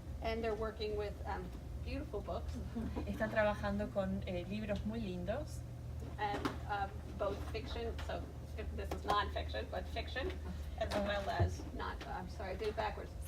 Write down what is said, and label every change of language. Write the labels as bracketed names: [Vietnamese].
[English] And they're working with beautiful books, [Spanish] Están trabajando con libros muy lindos, [English] and both fiction, so if this is non-fiction, but fiction, as well as I'm sorry, I did it backwards.